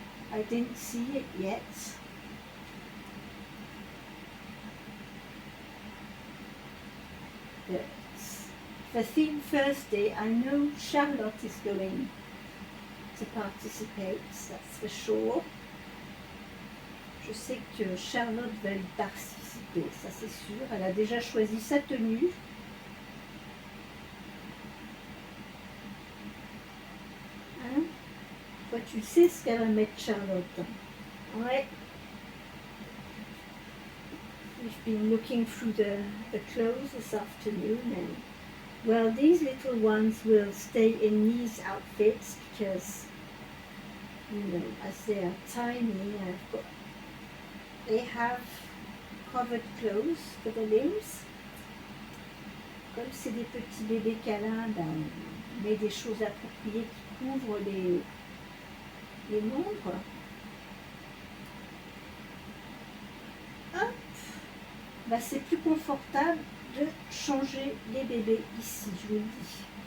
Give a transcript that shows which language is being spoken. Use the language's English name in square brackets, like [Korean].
[English] I didn't see it yet. But for Theme Thursday, I know Charlotte is going to participate, that's for sure. [French] Je sais que Charlotte va y participer, ça c'est sûr. Elle a déjà choisi sa tenue. Hein? Toi, tu sais ce qu'elle va mettre, Charlotte. Ouais. [English] We've been looking through the clothes this afternoon, and well, these little ones will stay in these outfits because, you know, as they are tiny, they have covered clothes for the limbs. [French] Comme c'est des petits bébés câlins, ben, on met des choses appropriées qui couvrent les membres. Hop, ben, c'est plus confortable de changer les bébés ici, je vous le dis.